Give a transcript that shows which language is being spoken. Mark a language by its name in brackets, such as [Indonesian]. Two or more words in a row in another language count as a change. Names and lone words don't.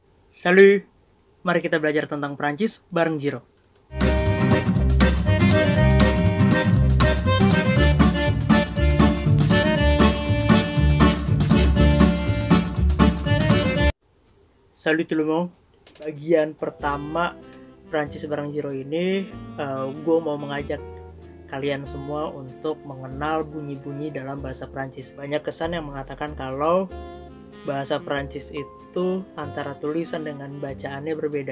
[Indonesian] Salut, mari kita belajar tentang Prancis bareng Jiro. [French] Salut tout le monde. [Indonesian] Bagian pertama Prancis bareng Jiro ini, gue mau mengajak kalian semua untuk mengenal bunyi-bunyi dalam bahasa Prancis. Banyak kesan yang mengatakan kalau bahasa Prancis itu antara tulisan dengan bacaannya berbeda.